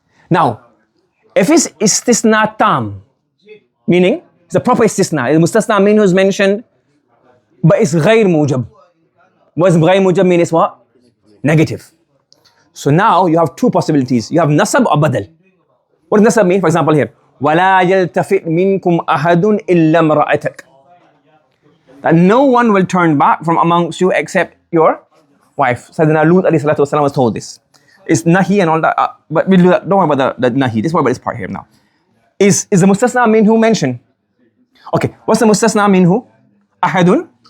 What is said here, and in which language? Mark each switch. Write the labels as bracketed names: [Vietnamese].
[English] Now, if it's istisna tam, meaning it's a proper istisna, the mustasna minhu is mentioned, but it's [Arabic] غير موجب. [English] What does [Arabic] غير موجب [English] mean? Is what? Negative. So now you have two possibilities. You have nasab or badal. What does nasab mean? For example here, [Arabic] وَلَا يَلْتَفِتْ مِنْكُمْ أَحَدٌ إِلَّا امْرَأَتَكَ. [English] That no one will turn back from amongst you except your wife. Sayyidina Lut alayhi salatu wasalam was told this. It's nahi and all that, but we'll do that. Don't worry about the nahi. This is about this part here now. Is the mustasna minhu mentioned? Okay, what's the mustasna minhu? Ahadun.